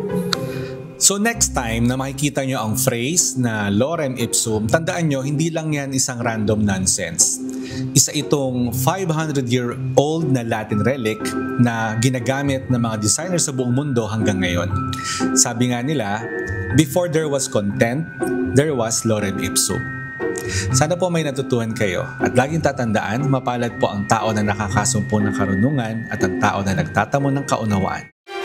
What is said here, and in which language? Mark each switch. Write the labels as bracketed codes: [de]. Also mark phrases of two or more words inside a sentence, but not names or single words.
[tl] So [en] next time [tl] na makikita nyo ang phrase na [la] lorem ipsum, [tl] tandaan nyo, hindi lang yan isang [en] random nonsense. [tl] Isa itong 500-year-old na [en] Latin relic [tl] na ginagamit ng mga designers sa buong mundo hanggang ngayon. Sabi nga nila, [en] before there was content, there was [la] lorem ipsum. [tl] Sana po may natutuhan kayo at laging tatandaan, mapalad po ang tao na nakakasumpo ng karunungan at ang tao na nagtatamo ng kaunawaan.